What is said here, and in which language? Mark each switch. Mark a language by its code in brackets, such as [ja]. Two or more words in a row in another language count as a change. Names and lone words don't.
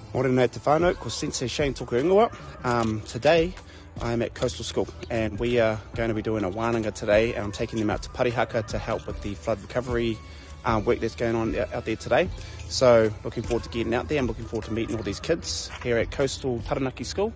[mi] Korena te whānau, ko Sensei Shane toku ingoa. [en] Today I'm at Coastal School and we are going to be doing a Wānanga today. I'm taking them out to Parihaka to help with the flood recovery work that's going on out there today. So looking forward to getting out there. I'm looking forward to meeting all these kids here at Coastal Taranaki School.